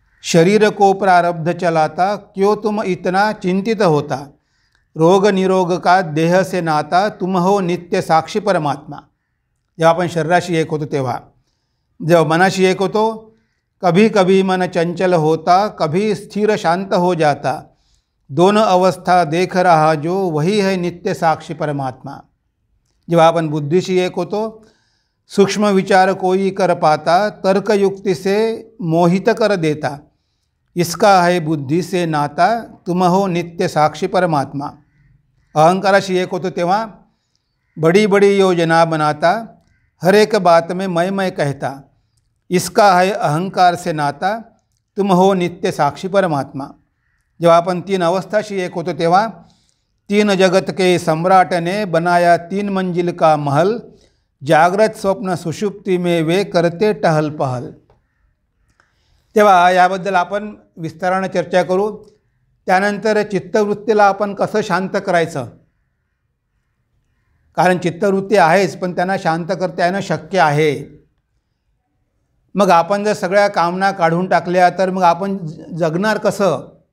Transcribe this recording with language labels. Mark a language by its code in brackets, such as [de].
[hi] शरीर को प्रारब्ध चलाता क्यों तुम इतना चिंतित होता, रोग निरोग का देह से नाता तुम हो नित्य साक्षी परमात्मा. [mr] जेव्हा आपण शरीराशी एक होतो [hi] तेव्हा, जेव्हा मनाशी एक होतो, कभी कभी मन चंचल होता, कभी स्थिर शांत हो जाता, दोनों अवस्था देख रहा जो वही है नित्य साक्षी परमात्मा. [mr] जेव्हा आपण बुद्धीशी एक होतो, [hi] सूक्ष्म विचार कोई कर पाता, तर्क युक्ति से मोहित कर देता, इसका है बुद्धि से नाता, तुम हो नित्य साक्षी परमात्मा. [mr] अहंकाराशी एक होतो तेव्हा [hi] बड़ी बड़ी योजना बनाता, हर एक बात में मैं कहता, इसका है अहंकार से नाता, तुम हो नित्य साक्षी परमात्मा. [mr] जेव्हा आपण 3 अवस्थाशी एक होतो तेव्हा [hi] 3 जगत के सम्राट ने बनाया 3 मंजिल का महल, जागृत स्वप्न सुषुप्ति में वे करते टहल पहल. [mr] तेव्हा याबद्दल आपण विस्ताराने चर्चा करू. त्यानंतर चित्तवृत्तीला आपण कसं शांत करायचं, कारण चित्तवृत्ती आहेच पण त्यांना शांत करता येणं शक्य आहे. मग आपण जर सगळ्या कामना काढून टाकल्या तर मग आपण जगणार कसं?